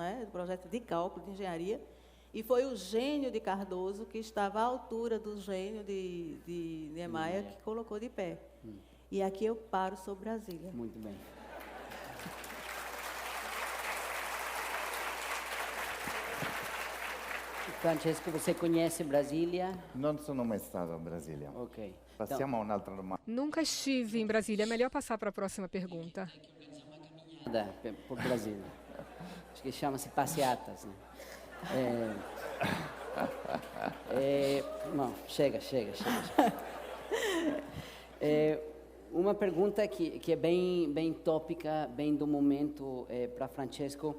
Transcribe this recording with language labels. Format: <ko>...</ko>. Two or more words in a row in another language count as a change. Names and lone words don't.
<pt>Do projeto de cálculo, de engenharia, e foi o gênio de Cardoso que estava à altura do gênio de Niemeyer que colocou de pé. E aqui eu paro sobre Brasília. Muito bem. Francesco, você conhece Brasília?</pt> <it>Non sono mai stato a Brasília. Ok. Passiamo a un'altra domanda.</it> <pt>Nunca estive em Brasília. É melhor passar para a próxima pergunta. Por Brasília. Acho que chama-se passeatas, né? Não, chega. Uma pergunta que é bem tópica, bem do momento para Francesco.</pt>